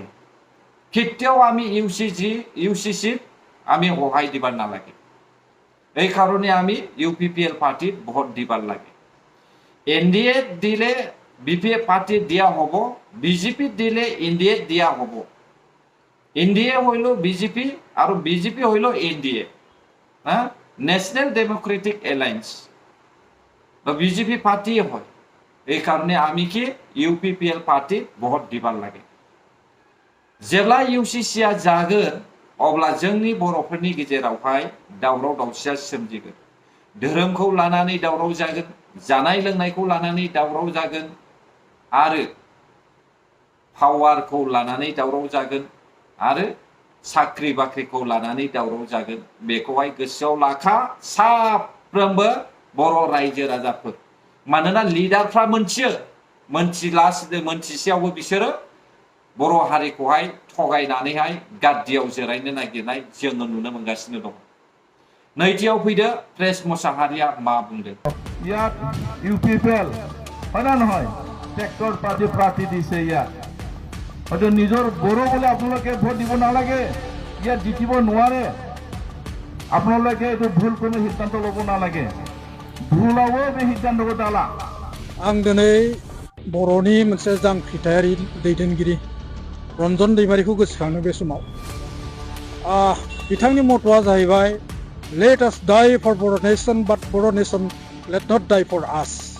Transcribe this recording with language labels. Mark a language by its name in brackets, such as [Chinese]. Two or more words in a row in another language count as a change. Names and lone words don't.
[Assamese] কেতিয়াও আমি ইউচিচি আমি সহায় দিব নালাগে। এই কাৰণে আমি ইউপিপিএল পাৰ্টিত ভোট দিব লাগে। এনডিএ দিলে বিপিএফ পাৰ্টিত দিয়া হ'ব, বিজেপি দিলে এনডিএ দিয়া হ'ব। এনডিএ হইল বিজেপি আৰু বিজেপি হইল এনডিএ, ন্যাশনাল ডেমোক্রেটিক এলায়েন্স, বিজেপি পার্টি হয়। এই কারণে আমি কি ইউপিপিএল পার্টি ভোট দিবার লাগে। [Bodo] जेब्ला इउसिसिआ जागोन अब्ला जोंनि बर'फोरनि गेजेरावहाय दावराव दावसिया सोमजिगोन। धोरोमखौ लानानै दावराव जागोन, जानाय लोंनायखौ लानानै दावराव जागोन, आरो पावारखौ लानानै दावराव जागोन, आरो साख्रि बाख्रिखौ लानानै दावराव जागोन। बेखौहाय गोसोआव लाखा साफ्रोमबो बर' रायजो राजाफोर। मानोना लिडारफ्रा मोनथिसेयावबो बिसोरो बर' हारिखौहाय थगायनानैहाय गाद्दियाव जिरायनो नागिरनाय जोङो नुनो मोनगासिनो दं। नैथियाव फैदो प्रेस मोसाहारिया मा बुंदों। [Assamese] ইয়াত ইউপিপিএল হয় না নহয় ট্ৰেক্টৰ পাৰ্টি প্ৰাৰ্থী দিছে। ইয়াত হয়তো নিজৰ বড়ো বোলে আপোনালোকে ভোট দিব নালাগে, ইয়াত জিতিব নোৱাৰে। আপোনালোকে এইটো ভুল কোনো সিদ্ধান্ত ল'ব নালাগে। [Bodo] ভুলাবो बे सिद्धान्तखौ दाला। आं दिनै बर'नि मोनसे जांख्रिथायारि दैदेनगिरि रन्जन दैमारिखौ गोसोखाङो बे समाव। बिथांनि मट'आ जाहैबाय [English] let us die for Bodo nation but Bodo nation let not die for us.